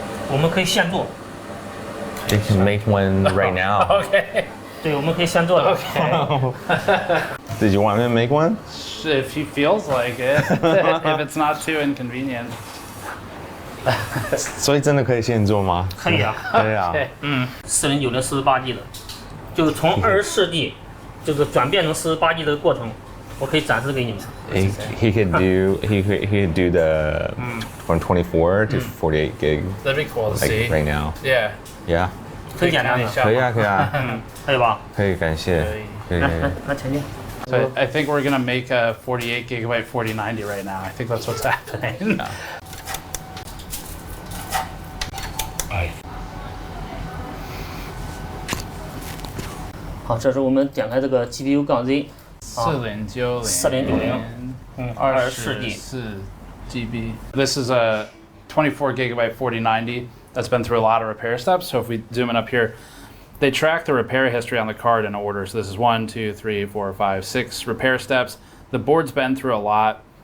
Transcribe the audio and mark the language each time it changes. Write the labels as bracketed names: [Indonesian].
[Chinese] 我们可以现做。 [English] They can make one right now. Okay. [Chinese] 对，我们可以现做的。 [English] Okay. Did you want me to make one? If he feels like it, if it's not too inconvenient. [Chinese] 所以真的可以现做吗？可以啊。对啊。 4090 48G 的，就是从24G 就是转变成48G 的过程。我可以展示给你们。 [English] He could do the from 24 to 48 gig. That'd be cool to like see. Right now. Yeah. Yeah. [Chinese] 很简单的。可以啊，可以啊。可以吧？可以，感谢。可以。来前进。 [English] So I think we're gonna make a 48 gigabyte 4090 right now. I think that's what's happening. [Chinese] 好，这是我们点开这个 GPU 杠 Z。 4090 24 GB. [English] This is a 24 gigabyte 4090 that's been through a lot of repair steps. So if we zoom in up here, they track the repair history on the card in order. So this is 1, 2, 3, 4, 5, 6 repair steps. The board's been through a lot.